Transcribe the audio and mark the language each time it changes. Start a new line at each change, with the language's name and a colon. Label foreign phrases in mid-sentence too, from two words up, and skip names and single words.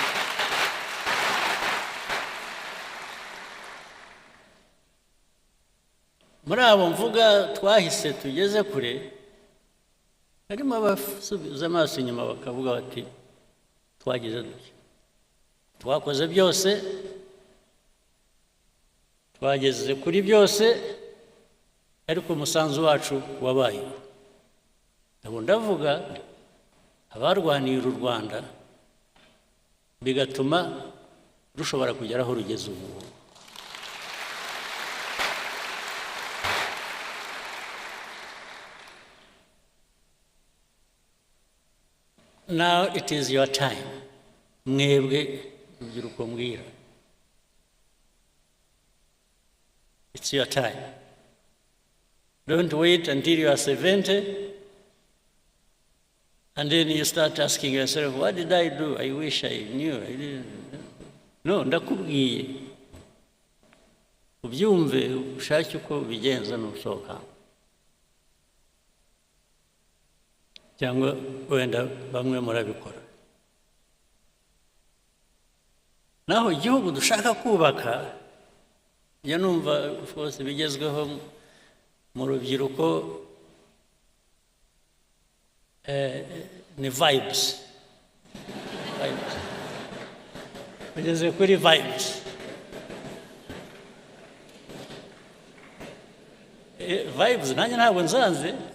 Kinyarwanda: Muri abo mvuga twahise tugeze kure, harimo abasubiza amaso inyuma bakavuga bati twagize dutya, twakoze byose, twageze kuri byose, ariko umusanzu wacu wabaye. Ndavuga abarwaniye u Rwanda bigatuma rushobora kugera aho rugeze ubu.
English: Now it is your time.
Kinyarwanda: Mwebwe urubyiruko mbwira.
English: It's your time. Don't wait until you are 70 and then you start asking yourself, what did I do? I wish I knew. I didn't.
Kinyarwanda: No, ndakubwiye. Ubyumve ushake uko bigenza n'usohoka. cyangwa wenda bamwe murabikora. Naho igihugu dushaka kubaka, njya numva
English: of course
Kinyarwanda: bigezweho mu rubyiruko ni vibes. Bigeze kuri vibes. Vibes nanjye ntabwo nzanze.